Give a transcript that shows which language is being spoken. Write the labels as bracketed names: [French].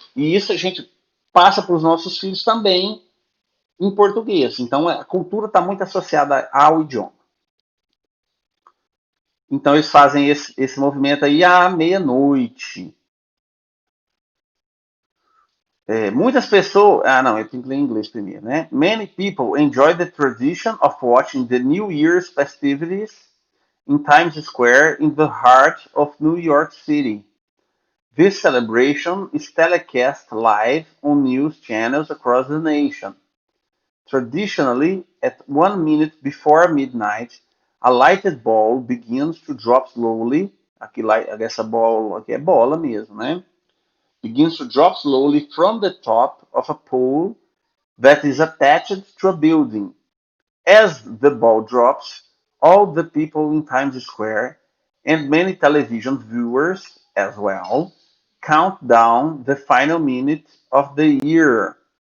[Portuguese] E isso a gente passa para os nossos filhos também em português. Então a cultura está muito associada ao idioma. Então eles fazem esse movimento aí à meia-noite. Muitas pessoas. Ah, não, eu tenho que ler em inglês primeiro, né? [English] Many people enjoy the tradition of watching the New Year's festivities in Times Square in the heart of New York City. This celebration is telecast live on news channels across the nation. Traditionally, at 1 minute before midnight, a lighted ball begins to drop slowly. [Portuguese] Aqui, essa bola aqui é bola mesmo, né? [English] Begins to drop slowly from the top of a pole that is attached to a building. As the ball drops, all the people in Times Square and many television viewers as well count down the final minute of the year.